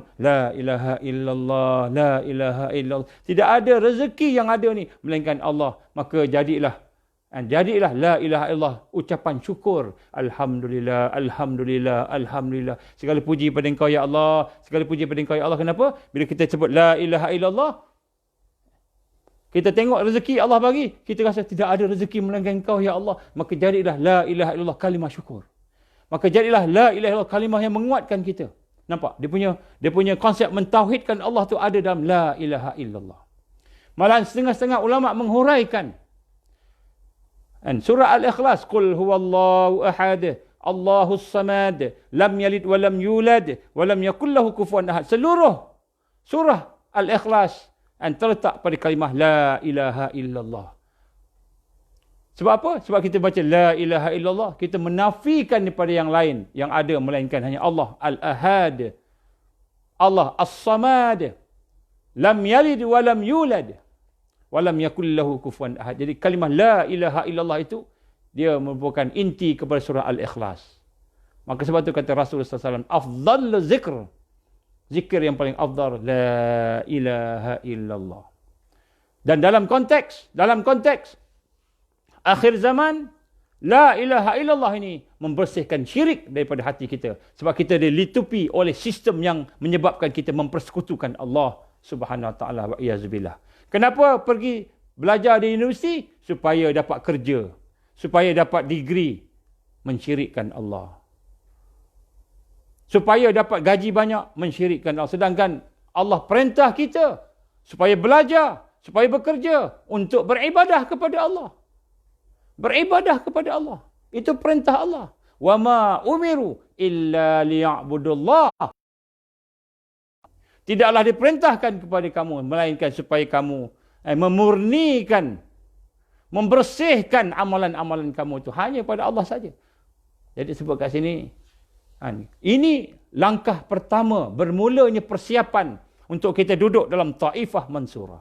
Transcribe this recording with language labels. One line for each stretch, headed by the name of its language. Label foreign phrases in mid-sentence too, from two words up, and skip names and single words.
Arabic: لا إله إلا الله، لا إله إلا الله.
Malay: Tidak ada rezeki yang ada ni melainkan Allah. Maka jadilah
Arabic: لا إله إلا الله
Malay: ucapan syukur.
Arabic: الحمد لله، الحمد لله، الحمد لله.
Malay: Segala puji pada Engkau ya Allah. Segala puji pada Engkau ya Allah. Kenapa? Bila kita sebut
Arabic: لا إله إلا الله,
Malay: kita tengok rezeki Allah bagi, kita rasa tidak ada rezeki melainkan Engkau ya Allah. Maka jadilah
Arabic: لا إله إلا الله
Malay: kalimah syukur. Maka jadilah
Arabic: لا إله إلا الله
Malay: kalimah yang menguatkan kita. Nampak? Dia punya konsep mentauhidkan Allah tu ada dalam
Arabic: لا إله إلا الله.
Malay: Malahan setengah-setengah ulama menghuraikan surah Al-Ikhlas,
Arabic: قل هو الله أحد، الله الصمد، لم يلد ولم يولد ولم يكن له كفوا أحد.
Malay: Seluruh surah Al-Ikhlas terletak pada kalimah
Arabic: لا إله إلا الله.
Malay: Sebab apa? Sebab kita baca
Arabic: لا إله إلا الله,
Malay: kita menafikan daripada yang lain yang ada melainkan hanya
Arabic: الله الأحد، الله الصمد، لم يلد ولم يولد ولم يكن له كفوا أحد.
Malay: Jadi kalimah
Arabic: لا إله إلا الله
Malay: itu dia merupakan inti kepada surah Al-Ikhlas. Maka sebab itu kata Rasulullah SAW,
Arabic: أفضل ذكر,
Malay: zikir yang paling afdal
Arabic: لا إله إلا الله.
Malay: Dan dalam konteks akhir zaman,
Arabic: لا إله إلا الله
Malay: ini membersihkan syirik daripada hati kita. Sebab kita dilitupi oleh sistem yang menyebabkan kita mempersekutukan Allah
Arabic: سبحانه وتعالى والعياذ بالله.
Malay: Kenapa pergi belajar di universiti? Supaya dapat kerja, supaya dapat degree, mensyirikkan Allah. Supaya dapat gaji banyak, mensyirikkan Allah. Sedangkan Allah perintah kita supaya belajar, supaya bekerja untuk beribadah kepada Allah. Beribadah kepada Allah. Itu perintah Allah.
Arabic: وما أمروا إلا ليعبدوا الله.
Malay: Tidaklah diperintahkan kepada kamu melainkan supaya kamu memurnikan, membersihkan amalan-amalan kamu itu hanya pada Allah saja. Jadi sebut kat sini, ini langkah pertama bermulanya persiapan untuk kita duduk dalam Taifah Mansurah.